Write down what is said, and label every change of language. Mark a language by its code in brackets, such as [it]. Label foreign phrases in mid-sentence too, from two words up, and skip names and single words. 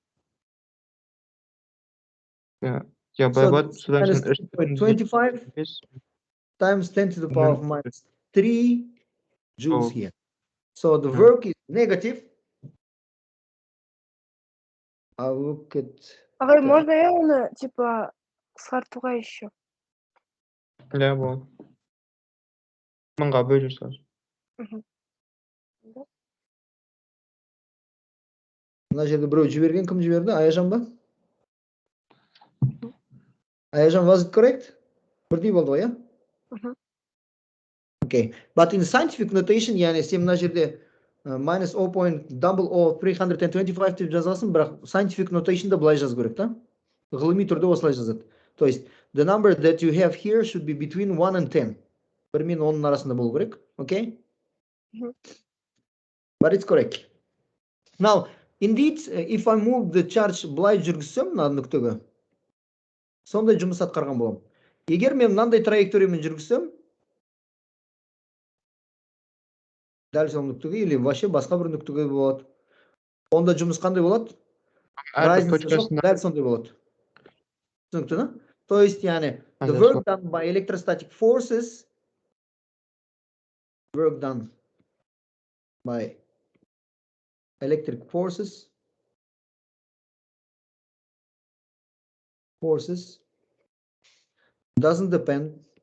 [en] Yeah, so minus 3.25 times 10 to the power of minus 3 joules here. So the work is negative. I'll look at... [kk] Ағай, [ru] можно я [kk] оны, типа, қысқартуға еще? Ля, болады. 1000-ға бөлу сразу. Мына жерде біреу жіберген, кім жіберді? Аяжан ба? Аяжан, [en] was it correct? [kk] Бірдей болды ғой, иә? [en] Okay, but in scientific notation, [kk] яғни сен мына жерде minus 0.00325 деп жазасың, бірақ [en] scientific notationда [kk] былай жазу керек, та? Ғылыми түрде осылай жазады. [ru] То есть, [en] the number that you have here should be between 1 and 10. [kk] 1 мен 10 арасында болу керек, [en] okay? But it's correct. Now, indeed, if I move the charge [kk] былай жүргізсем, мына нүктеге, сондай жұмыс атқарған боламын. Егер мен мынандай траекториямен жүргізсем, дәл сол нүктеге, [ru] или вообще [kk] басқа бір нүктеге болады. Онда жұмыс қандай болады? Разница жоқ, дәл сондай болады. Түсінікті, да? [ru] То есть, [kk] яғни, [en] the work done by electrostatic forces, work done by electric forces doesn't depend